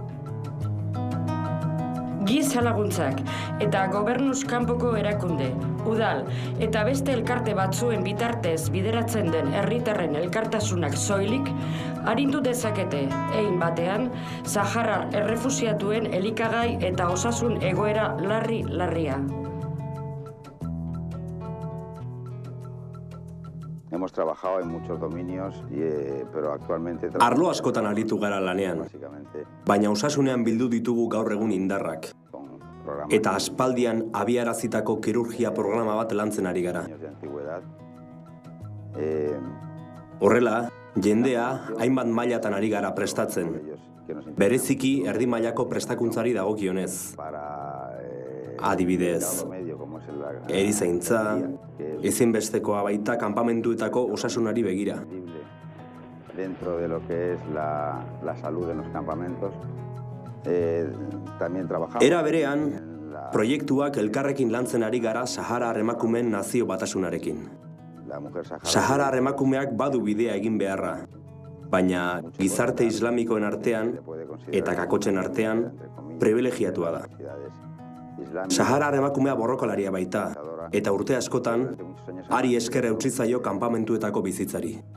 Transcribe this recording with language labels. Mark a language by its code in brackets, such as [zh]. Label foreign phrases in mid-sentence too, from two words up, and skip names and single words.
[eu] Giza laguntzak eta gobernuz kanpoko erakunde, udal eta beste elkarte batzuen bitartez bideratzen den herritarren elkartasunak soilik arindu dezakete, hein batean, Saharar errefuxiatuen elikagai eta osasun egoera larria. [es] Hemos trabajado en muchos dominios, pero actualmente... [eu] Arlo askotan aritu gara lanean, baina osasunean bildu ditugu gaur egun indarrak. Eta aspaldian abiarazitako kirurgia programa bat lantzen ari gara. Horrela, jendea hainbat mailatan ari gara prestatzen. Bereziki erdi mailako prestakuntzari dagokionez. Adibidez, erizaintza, ezinbestekoa baita kanpamentuetako osasunari begira. [es] Dentro de lo que es la salud en los campamentos, también trabajamos. [eu] Era berean, proiektuak elkarrekin lantzen ari gara Saharar emakumeen nazio batasunarekin. Saharar emakumeak badu bidea egin beharra, baina gizarte islamikoen artean eta kakotxen artean privilegiatua da. Saharar emakumea borrokalaria baita, eta urte askotan, hari esker eutsi zaio kanpamentuetako bizitzari.